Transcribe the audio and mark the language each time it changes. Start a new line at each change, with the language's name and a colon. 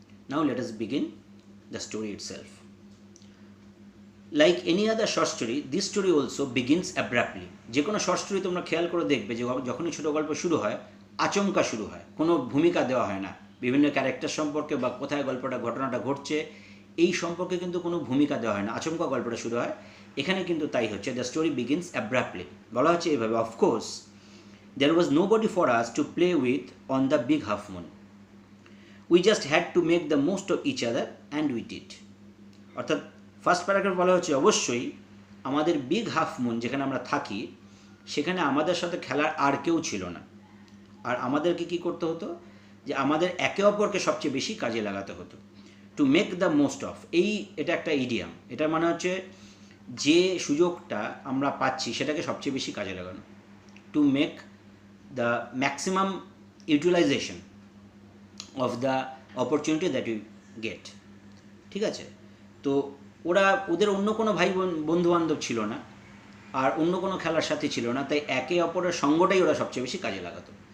English: Now let us begin the story itself. Like any other short story, this story also begins abruptly.
Bangla: যে কোনো short story তোমরা খেয়াল করে দেখবে যে যখনই ছোটো গল্প শুরু হয় আচমকা শুরু হয়, কোনো ভূমিকা দেওয়া হয় না, বিভিন্ন ক্যারেক্টার সম্পর্কে বা কোথায় গল্পটা ঘটনাটা ঘটছে এই সম্পর্কে কিন্তু কোনো ভূমিকা দেওয়া হয় না, আচমকা গল্পটা শুরু হয়। এখানে কিন্তু তাই হচ্ছে,
English: The story begins abruptly.
Bangla: বলা হচ্ছে এইভাবে,
English: Of course there was nobody for us to play with on the big half moon. We just had to make the most of each other and we did.
Bangla: অর্থাৎ first paragraph বলা হচ্ছে অবশ্যই আমাদের big half moon যেখানে আমরা থাকি সেখানে আমাদের সাথে খেলার আর কেউ ছিল না, আর আমাদেরকে কী করতে হতো, যে আমাদের একে অপরকে সবচেয়ে বেশি কাজে লাগাতে হতো।
English: to make the most of,
Bangla: এটা একটা ইডিয়াম, এটা মানে হচ্ছে যে সুযোগটা আমরা পাচ্ছি সেটাকে সবচেয়ে বেশি কাজে লাগানো।
English: to make the maximum utilization of the opportunity that you get,
Bangla: ঠিক আছে। তো ওদের অন্য কোনো ভাই বন্ধু বান্ধব ছিল না, আর অন্য কোনো খেলার সাথী ছিল না, তাই একে অপরের সঙ্গটাই ওরা সবচেয়ে বেশি কাজে লাগাতো।